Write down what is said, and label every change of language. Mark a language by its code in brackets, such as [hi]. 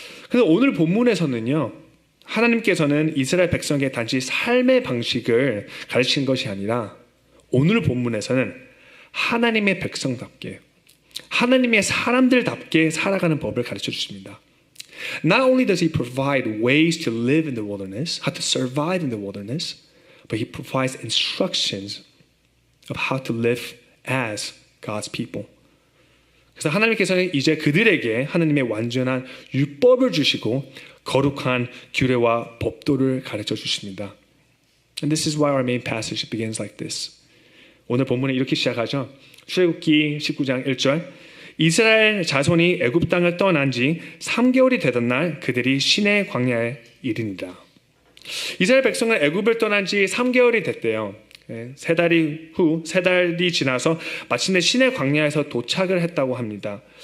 [ko] 그래서 오늘 본문에서는요, 하나님께서는 이스라엘 백성에게 단지 삶의 방식을 가르치는 것이 아니라 오늘 본문에서는 하나님의 백성답게, 하나님의 사람들답게 살아가는 법을 가르쳐 주십니다. [en] Not only does He provide ways to live in the wilderness, how to survive in the wilderness, but He provides instructions of how to live as God's people. [ko] 그래서 하나님께서는 이제 그들에게 하나님의 완전한 율법을 주시고 거룩한 규례와 법도를 가르쳐 주십니다. [en] And this is why our main passage begins like this. [ko] 오늘 본문은 이렇게 시작하죠. 출애굽기 19장 1절. 이스라엘 자손이 애굽 땅을 떠난 지 3개월이 되던 날 그들이 시내 광야에 이르니라. 이스라엘 백성은 애굽을 떠난 지 3개월이 됐대요. 세 달이 지나서 마침내 시내 광야에서 도착을 했다고 합니다.